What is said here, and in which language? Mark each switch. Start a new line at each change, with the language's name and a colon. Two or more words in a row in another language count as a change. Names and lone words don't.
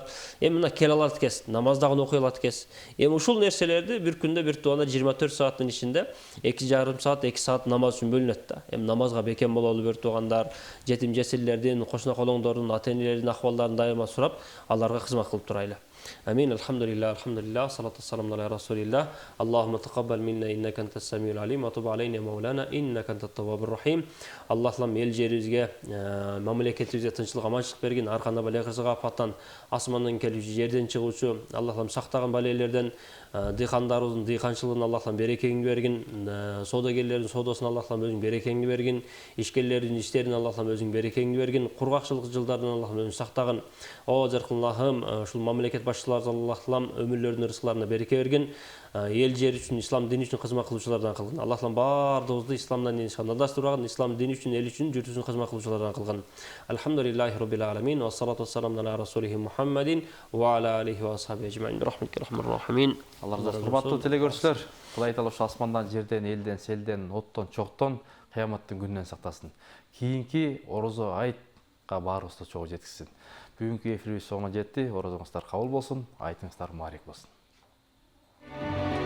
Kyrgyz: Эми мына келе алат экенсиз, намаздагы окуй алат экенсиз. Эми ушул нерселерди бир күндө бир тууганда 24 сааттын ичинде 2,5 саат, 2 саат намаз үчүн бөлүнөт да. Эми намазга бекем бололу бир туугандар, жетим жесирлердин, кошуна колоңдордун, ата-энелердин акыбалдарын дайыма сурап, аларга кызмат кылып турайлы. Амин.
Arabic: الحمد لله، الصلاة والسلام على رسول الله. اللهم تقبل منا إنك أنت السميع العليم وتب علينا مولانا إنك أنت التواب الرحيم.
Kyrgyz: Аллахым эл жерибизге, мамлекетибизге тынччылык, аманчылык бергин, арканда бале кызыга апаттан, асмандан келүүчү, жерден чыгуучу, Аллахым сактаган балелерден, дыйкандарыбыздын дыйканчылыгын Аллахым берекеңди бергин, соодагерлердин соодосун Аллахым өзүң берекеңди бергин, ишкерлердин иштерин Аллахым өзүң берекеңди бергин, кургакчылык жылдардан Аллахым өзүң сактагын. О жаркыллахым, ушул мамлекет башчыларыбызга Аллахым өмүрлөрүнүн рызкыларына береке бергин. Эл жер үчүн, ислам дини үчүн кызмат кылуучулардан кылгын. Аллахым бардыгыбызды исламдан дин ышандырган, ислам дини үчүн, эл үчүн жүрүшүн кызмат кылуучулардан кылгын.
Arabic: الحمد لله رب العالمين والصلاة والسلام على رسوله محمد وعلى آله وأصحابه أجمعين. برحمتك أرحم الراحمين.
Kyrgyz: Алла разы болсун. Урматтуу телекөрүүчүлөр, Кудай Таала ушу асмандан, жерден, элден, селден, оттон, чоктон, кыяматтын күнүнөн сактасын. Кийинки орозо айтка баарыбызды чогуу жеткизсин. Бүгүнкү эфирибиз соңуна жетти. Орозоңуздар кабыл болсун, айтыңыздар мубарек болсун.